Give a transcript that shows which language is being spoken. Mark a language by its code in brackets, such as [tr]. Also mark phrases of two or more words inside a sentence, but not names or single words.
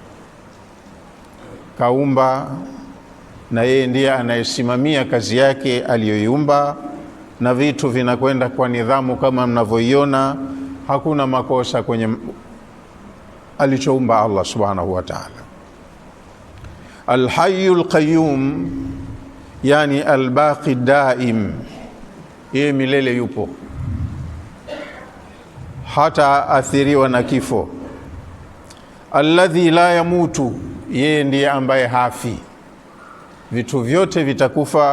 [sw] Kaumba na yeye ndiye anayesimamia kazi yake aliyoiumba, na vitu vinakwenda kwa nidhamu kama mnavyoiona. Hakuna makosa kwenye alichoumba Allah [ar] سبحانه وتعالى. الحي القيوم, [sw] yani [ar] الباقي دائم, [sw] yeye milele yupo, hata athiriwa na kifo. [ar] الذي لا يموت, [sw] yeye ndiye ambaye hafi. Vitu vyote vitakufa.